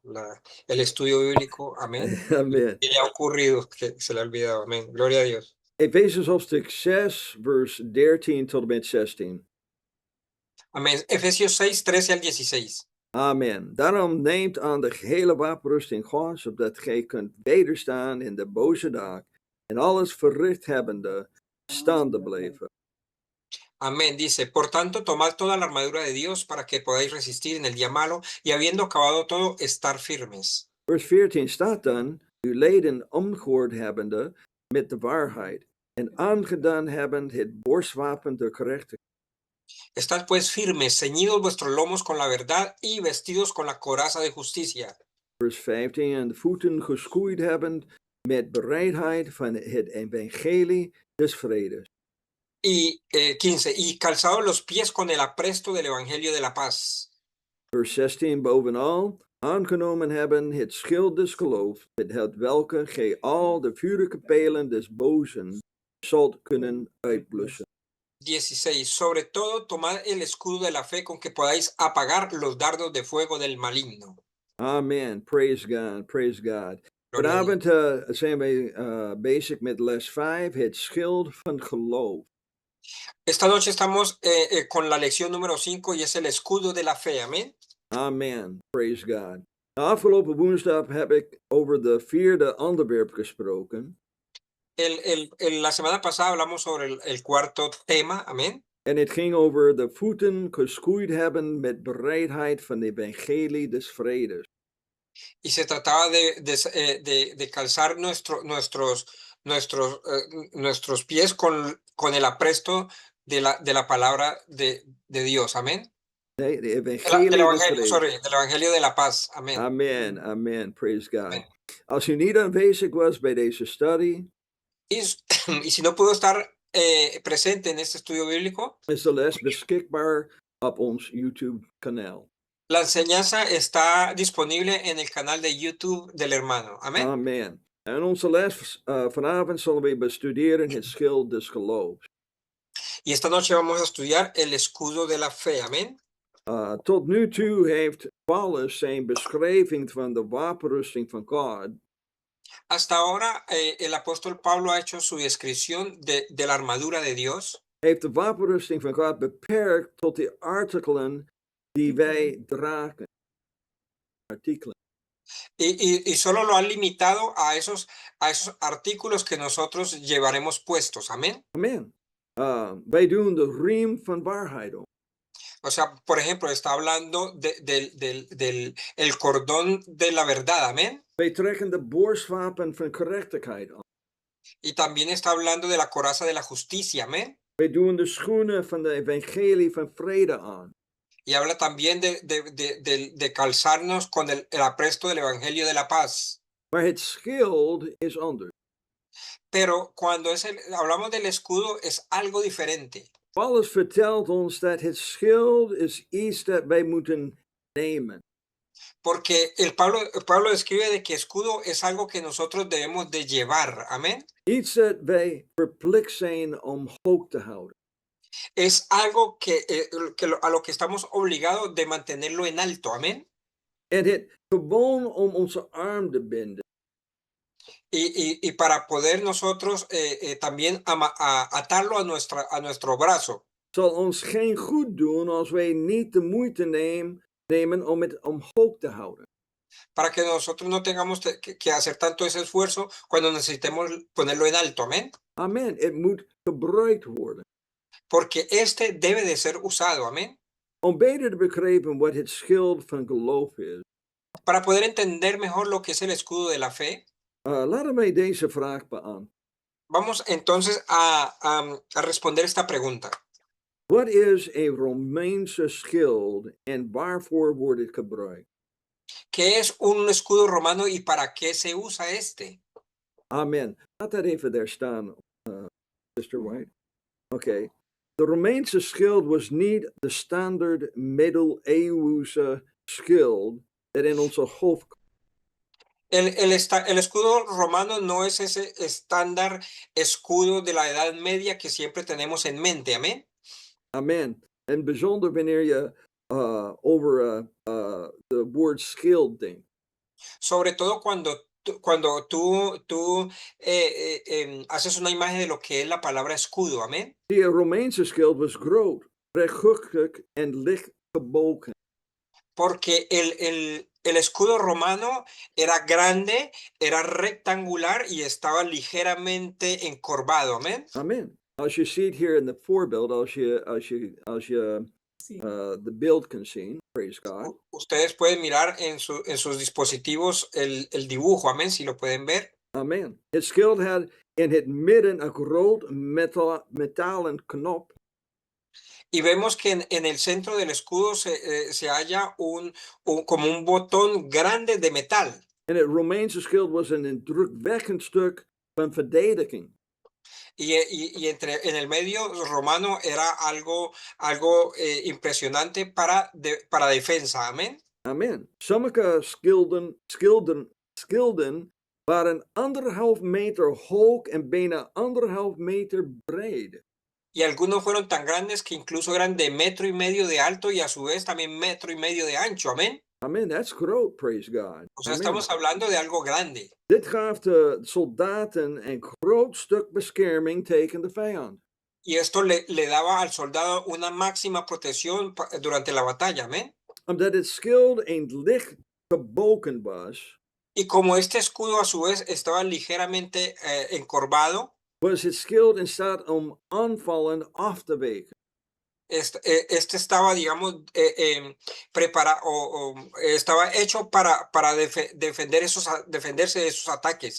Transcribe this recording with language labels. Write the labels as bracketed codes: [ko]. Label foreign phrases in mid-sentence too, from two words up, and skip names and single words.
[es] el estudio bíblico, amén, Amen. y le ha ocurrido que se le ha olvidado, amén, gloria a Dios. [nl] Efesiërs hoofdstuk 6, vers 13 tot en met 16. [es] Amén. Efesios 6, 13 al 16. Amen. [nl] Daarom neemt aan de gehele wapenrusting Gods, opdat gij kunt wederstaan in de boze dag en alles verricht hebbende, staande blijven. [es] Amén. Dice, por tanto, tomad toda la armadura de Dios para que podáis resistir en el día malo y habiendo acabado todo, estar firmes. [nl] Vers 14 staat dan, uw leden omgehoord hebbende met de waarheid en aangedaan hebbend het borstwapen der gerechtigheid. [es] Estad pues firmes, ceñidos vuestros lomos con la verdad y vestidos con la coraza de justicia. [nl] Vers 15, en de voeten geschoeid hebbend met bereidheid van het evangelie des vredes. [es] Y 15, y calzados los pies con el apresto del evangelio de la paz. [nl] Vers 16, bovenal, aangenomen hebben het schild des geloofs, met het welke gij al de vurige pijlen des bozen zult kunnen uitblussen. [es] 16, sobre todo tomad el escudo de la fe con que podáis apagar los dardos de fuego del maligno. [en] Amen. Praise God. Praise God. [es] Gloria a Dios. [nl] Vanavond zijn wij bezig met les 5, het schild van geloof. [es] Esta noche estamos con la lección número 5 y es el escudo de la fe, amén. [en] Amen. Praise God. [nl] Afgelopen woensdag heb ik over de vierde onderwerp gesproken. [es] La semana pasada hablamos sobre el cuarto tema, amén. [nl] En het ging over de voeten geschoeid hebben met bereidheid van de evangelie des vredes. [es] Y se trataba de calzar nuestros pies con el apresto de la palabra de Dios, amén. [nl] Nee, de [es] Del [nl] evangelie des [es] evangelio, [nl] vredes. [es] sorry, del evangelio de la paz, amén. [en] Amen, amen, praise God. [es] Amén. [nl] Als u niet aanwezig was bij deze studie, [es] Y si no pudo estar presente en este estudio bíblico, [nl] is de les beschikbaar op ons YouTube-kanaal. [es] la enseñanza está disponible en el canal de YouTube del hermano, amén. Amen. [nl] En onze les vanavond zullen we bestuderen het schild des geloofs. [es] Y esta noche vamos a estudiar el escudo de la fe, amén. [nl] Tot nu toe heeft Paulus zijn beschrijving van de wapenrusting van God [es] Hasta ahora el apóstol Pablo ha hecho su descripción de la armadura de Dios. [nl] heeft de wapenrusting van God beperkt tot de artikelen die wij dragen. Artikelen. [es] Y solo lo han limitado a esos artículos que nosotros llevaremos puestos, amén. Amen. [nl] Wij doen de riem van waarheid om. [es] O sea, por ejemplo, está hablando del el cordón de la verdad, amén. [nl] Wij trekken de borstwapen van gerechtigheid aan. [es] Y también está hablando de la coraza de la justicia, amén. [nl] Wij doen de schoenen van de evangelie van vrede aan. [es] Y habla también de calzarnos con el apresto del evangelio de la paz. [nl] Maar het schild is anders. [es] Pero cuando hablamos del escudo es algo diferente. [nl] Paulus vertelt ons dat het schild is iets dat wij moeten nemen. [es] Porque Pablo describe de que escudo es algo que nosotros debemos de llevar, amén. [nl] Iets dat wij verplicht zijn om hoog te houden. [es] Es algo a lo que estamos obligados de mantenerlo en alto, amén. [nl] En het gewoon om onze arm te binden. [es] Y para poder nosotros también atarlo a nuestro brazo. [nl] Zal ons geen goed doen als wij niet de moeite nemen om het omhoog te houden. [es] Para que nosotros no tengamos que hacer tanto ese esfuerzo cuando necesitemos ponerlo en alto, amén. Amen. [nl] Het moet gebruikt worden. [es] Porque este debe de ser usado, amén. [nl] Om beter te begrijpen wat het schild van geloof is. [es] Para poder entender mejor lo que es el escudo de la fe. [nl] Laten wij deze vraag beantwoorden. [es] Vamos entonces a responder esta pregunta. [nl] Wat is een Romeinse schild en waarvoor wordt het gebruikt? [es] ¿Qué es un escudo romano y para qué se usa este? Amen. [nl] Laat dat even daar staan, Sister White. Okay. De Romeinse schild was niet de standaard middeleeuwse schild dat in onze hoofd. [es] El escudo romano no es ese estándar escudo de la Edad Media que siempre tenemos en mente, amén. Amen. [nl] En bijzonder wanneer je over de woord schild denkt. [es] Sobre todo cuando tú haces una imagen de lo que es la palabra escudo, amén. [nl] Die Romeinse schild was groot, rechthoekig en licht gebogen. [es] Porque el escudo romano era grande, era rectangular y estaba ligeramente encorvado, amén. Amen. [nl] Als je ziet hier in het voorbeeld, als je [es] Sí. [nl] the beeld kan zien, [en] praise God. [es] Ustedes pueden mirar en sus dispositivos el dibujo, amén, si lo pueden ver. Amen. [nl] Het schild had in het midden een groot metalen knop. [es] Y vemos que en el centro del escudo se halla como un botón grande de metal. [nl] En het Romeinse schild was een indrukwekkend stuk van verdediging. [es] Y en el medio romano era algo impresionante para defensa, amén. Amen. [nl] Sommige schilden waren 1,5 meter hoog en bijna 1,5 meter breed. [es] Y algunos fueron tan grandes que incluso eran de 1,5 metros de alto y a su vez también 1,5 metros de ancho, amén. [en] Amen, that's groot, praise God. [es] O sea, Amen. estamos hablando de algo grande. [nl] Dit gaf de soldaten een groot stuk bescherming tegen de vijand. [es] Y esto le daba al soldado una máxima protección durante la batalla, amén. [nl] Omdat het schild een licht gebogen was, [es] Y como este escudo a su vez estaba ligeramente encorvado, [nl] was het schild in staat om aanvallen af te weken. [es] este estaba, digamos, preparado o estaba hecho para defenderse de esos ataques.